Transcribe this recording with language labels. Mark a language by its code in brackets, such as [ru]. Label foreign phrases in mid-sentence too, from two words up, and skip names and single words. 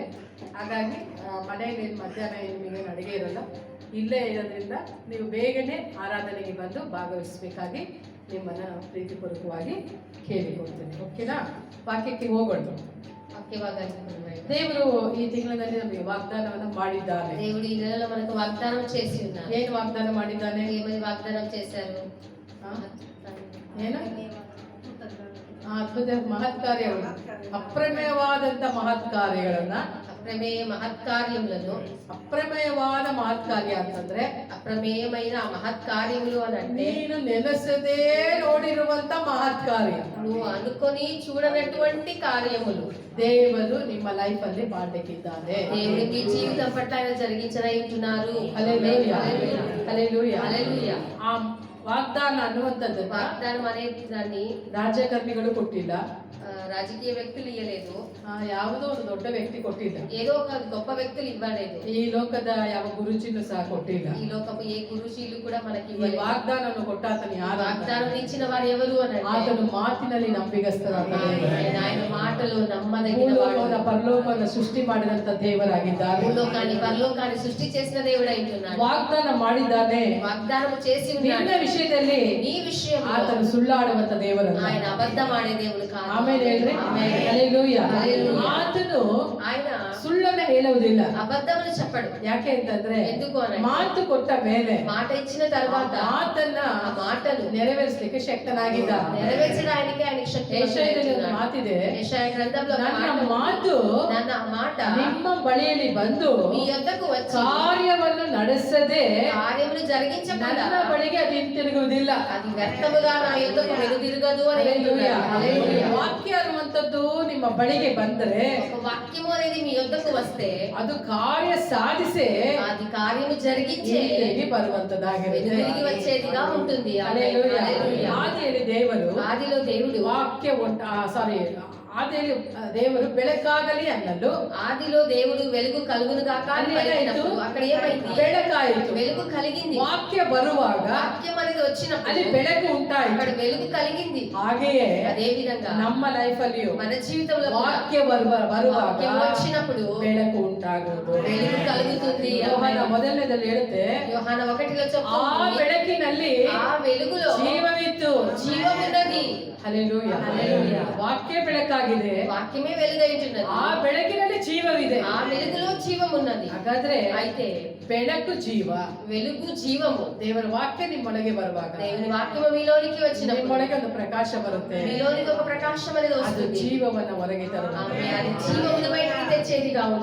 [kn] ಹಾಗಾಗಿ ಮನೆಯಲ್ಲಿ ಮಧ್ಯಾಹ್ನ ನಿಮಗೇನು ಅಡುಗೆ ಇರಲ್ಲ, ಇಲ್ಲೇ ಇರೋದ್ರಿಂದ ನೀವು ಬೇಗನೆ ಆರಾಧನೆಗೆ ಬಂದು ಭಾಗವಹಿಸಬೇಕಾಗಿ ನಿಮ್ಮನ್ನು ನಾವು ಪ್ರೀತಿಪೂರ್ವಕವಾಗಿ ಕೇಳಿಕೊಳ್ತೇನೆ. ಓಕೆನಾ? ವಾಕ್ಯಕ್ಕೆ ಹೋಗೋಣ. ದೇವರು ಈ ತಿಂಗಳಲ್ಲಿ ನಮಗೆ ವಾಗ್ದಾನವನ್ನು ಮಾಡಿದ್ದಾನೆ. [te] దేవుడు ఈ నెలలో మనకు వాగ్దానం చేసి ఉన్నారు. [kn] ಏನು ವಾಗ್ದಾನ ಮಾಡಿದ್ದಾನೆ? [te] ఏమని వాగ్దానం చేశారు? [kn] ಏನು? ಅದ್ಭುತ ಮಹತ್ ಕಾರ್ಯಗಳು, ಅಪ್ರಮೇಯವಾದಂತ ಮಹತ್ ಕಾರ್ಯಗಳನ್ನ, [te] అప్రమేయ మహత్కార్యములను. [kn] ಅಪ್ರಮೇಯವಾದ ಮಹತ್ ಕಾರ್ಯ ಅಂತಂದ್ರೆ [te] అప్రమేయమైన మహత్కార్యములు అని అంటే [kn] ನೀನು ನೆನೆಸದೇ ನೋಡಿರುವಂತ ಮಹತ್ ಕಾರ್ಯ, [te] నువ్వు అనుకొని చూడనటువంటి కార్యములు [kn] ದೇವರು ನಿಮ್ಮ ಲೈಫ್ ಅಲ್ಲಿ ಮಾಡಲಿಕ್ಕಿದ್ದಾನೆ. [te] దేవునికి జీవితం పట్ల ఆయన జరిగించనైతున్నారు. హల్లెలూయా హల్లెలూయా హల్లెలూయా. [kn] ಆ ವಾಗ್ದಾನ ಅನ್ನುವಂಥದ್ದು [te] వాగ్దానం అనే దాన్ని [kn] ರಾಜಕರ್ಮಿಗಳು ಕೊಟ್ಟಿಲ್ಲ, [te] రాజకీయ వ్యక్తులు ఇవ్వలేదు, [kn] ಯಾವುದೋ ಒಂದು ದೊಡ್ಡ ವ್ಯಕ್ತಿ ಕೊಟ್ಟಿಲ್ಲ, [te] ఏదో ఒక గొప్ప వ్యక్తులు ఇవ్వలేదు, [kn] ಈ ಲೋಕದ ಯಾವ ಗುರುಜಿನೂ ಸಹ ಕೊಟ್ಟಿಲ್ಲ. [te] ఈ లోకపు ఏ గురుశీలు కూడా మనకి [kn] ಈ [te] ఇవ్వలేదు. [kn] ವಾಗ್ದಾನವನ್ನು ಕೊಟ್ಟಾತನು ಯಾರು? [te] వాగ్దానం ఇచ్చిన వారు ఎవరు అని [kn] ಆತನು ಮಾತಿನಲ್ಲಿ ನಂಬಿಗಸ್ತನಾಗಿದ್ದಾನೆ. [te] ఆయన మాటలో నమ్మదగిన వాడు. [kn] ಪರಲೋಕವನ್ನು ಸೃಷ್ಟಿ ಮಾಡಿದಂತ ದೇವರಾಗಿದ್ದಾನೆ. [te] భూలోకాన్ని పరలోకాన్ని సృష్టి చేసిన దేవుడు అయింటున్నాడు. [kn] ವಾಗ್ದಾನ ಮಾಡಿದ್ದಾನೆ. [te] వాగ్దానం చేసి ఉన్నాడు. [kn] ನಿನ್ನ ವಿಷಯದಲ್ಲಿ [te] నీ విషయంలో [kn] ಆತನು ಸುಳ್ಳಾಡುವಂತ ದೇವರಲ್ಲ. [te] ఆయన అబద్ధం ఆడే దేవుడు కాదు. [kn] ಆಮೇಲೆ ಹೇಳ್ರಿ ಹಲ್ಲೆಲೂಯಾ. ಆತನು [te] ఆయన [kn] ಸುಳ್ಳನ್ನ ಹೇಳುವುದಿಲ್ಲ. [te] అబద్ధములు చెప్పడు. [kn] ಯಾಕೆ ಅಂತಂದ್ರೆ [te] ఎందుకు అని [kn] ಮಾತು ಕೊಟ್ಟ ಮೇಲೆ [te] మాట ఇచ్చిన తర్వాత [kn] ಮಾತನ್ನ [te] ఆ మాటలు [kn] ನೆರವೇರಿಸಲಿಕ್ಕೆ ಶಕ್ತನಾಗಿದ್ದಾನೆ. [te] నెరవేర్చడానికి ఆయనకి శక్తి [kn] ಯೆಶಾಯದಲ್ಲಿ ಒಂದು ಮಾತಿದೆ, [te] యెషయా గ్రంథంలో [kn] ನನ್ನ ಮಾತು [te] ನನ್ನ మాట [kn] ನಿಮ್ಮ ಬಳಿಯಲ್ಲಿ ಬಂದು [te] మీ యొద్దకు వచ్చి [kn] ಕಾರ್ಯವನ್ನು ನಡೆಸದೆ [te] కార్యములు జరిగించకుండా [kn] ನನ್ನ ಬಳಿಗೆ ಅದು ಹಿಂತಿರುಗುವುದಿಲ್ಲ. [te] అది వ్యర్థముగా నా యొద్దకు వెనుదిరగదు అని [kn] ಹಲ್ಲೆಲೂಯಾ. [te] హల్లెలూయా. [kn] ವಾಕ್ಯ ಅನ್ನುವಂಥದ್ದು ನಿಮ್ಮ ಬಳಿಗೆ ಬಂದರೆ [te] ఒక వాక్యము అనేది మీ యొద్దకు వస్తే [kn] ಅದು ಕಾರ್ಯ ಸಾಧಿಸೇ [te] అది కార్యము జరిగించే [kn] ಹಿಂತಿರುಗಿ ಬರುವಂತದ್ದಾಗಿರುತ್ತೆ. [te] తిరిగి వచ్చేదిగా ఉంటుంది. [kn] ಹಲ್ಲೆಲೂಯಾ. [te] హల్లెలూయా. [kn] ಆದಿಯಲ್ಲಿ ದೇವರು [te] ఆదిలో దేవుడు [kn] ವಾಕ್ಯ ಆದಿಯಲ್ಲಿ ದೇವರು ಬೆಳಕಾಗಲಿ ಅನ್ನಲು [te] ఆదిలో దేవుడు వెలుగు కలుగును గాక అని పలికినప్పుడు అక్కడ ఏమైంది? [kn] ಬೆಳಕಾಯಿತು. [te] వెలుగు కలిగింది. [kn] ವಾಕ್ಯ ಬರುವಾಗ [te] వాక్యం అనేది వచ్చినప్పుడు [kn] ಅಲ್ಲಿ ಬೆಳಕು ಉಂಟಾಯಿತು. [te] అక్కడ వెలుగు కలిగింది. [kn] ಹಾಗೆಯೇ [te] అదే విధంగా [kn] ನಮ್ಮ ಲೈಫ್ ಅಲ್ಲಿಯೂ [te] మన జీవితంలో కూడా [kn] ವಾಕ್ಯ ಬರುವಾಗ [te] వాక్యం వచ్చినప్పుడు [kn] ಬೆಳಕು ಉಂಟಾಗುವುದು. [te] వెలుగు కలుగుతుంది. [kn] ಯೋಹಾನ ಮೊದಲನೇದಲ್ಲಿ ಹೇಳುತ್ತೆ, [te] యోహాన 1లో [kn] ಆ [te] చెప్తుంది, [kn] ಬೆಳಕಿನಲ್ಲಿ [te] ఆ వెలుగులో [kn] ಜೀವವಿತ್ತು. [te] జీవమున్నది. [kn] ಹಲ್ಲೆಲೂಯಾ. ಹಲ್ಲೆಲೂಯಾ. ವಾಕ್ಯ ಬೆಳಕಾಗಿದೆ, [te] వాక్యమే వెలుగైతున్నది. [kn] ಆ ಬೆಳಕಿನಲ್ಲಿ ಜೀವವಿದೆ. [te] ఆ వెలుగులో జీవమున్నది. [kn] ಹಾಗಾದ್ರೆ [te] అయితే [kn] ಬೆಳಕು ಜೀವ, [te] వెలుగు జీవము. [kn] ದೇವರ ವಾಕ್ಯ ನಿಮ್ಮೊಳಗೆ ಬರುವಾಗ [te] దేవుని వాక్యము మీలోనికి వచ్చినప్పుడు [kn] ನಿಮ್ಮೊಳಗೆ ಒಂದು ಪ್ರಕಾಶ ಬರುತ್ತೆ. [te] మీలోనికి ఒక ప్రకాశం అనేది [kn] ಅದು [te] వస్తుంది. [kn] ಜೀವವನ್ನ ಹೊರಗೆ ತರುವುದು. [te] ఆమె అది జీవమును బయటికి తెచ్చేదిగా ఉంటుంది.